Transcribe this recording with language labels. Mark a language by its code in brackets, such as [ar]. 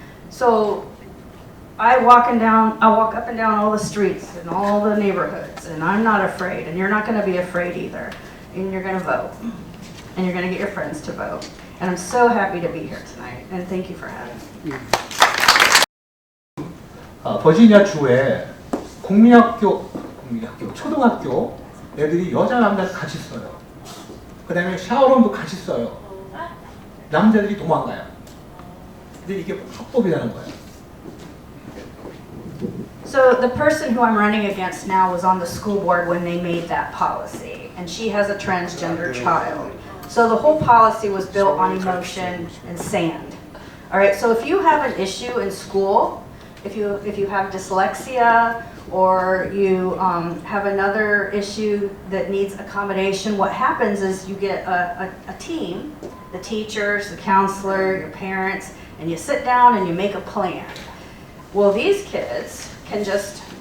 [en] So I walk up and down all the streets and all the neighborhoods, and I'm not afraid, and you're not going to be afraid either. And you're going to vote, and you're going to get your friends to vote. And I'm so happy to be here tonight, and thank you for having me. [ko] 버지니아 주에 국민학교, 초등학교 애들이 여자 남자 같이 써요. 그 다음에 샤워룸도 같이 써요. 남자들이 도망가요. 근데 이게 합법이라는 거예요. [en] So the person who I'm running against now was on the school board when they made that policy, and she has a transgender child. So the whole policy was built on emotion and sand. All right, so if you have an issue in school, if you have dyslexia, or you have another issue that needs accommodation, what happens is you get a team, the teachers, the counselor, your parents, and you sit down and you make a plan. Well, these kids can just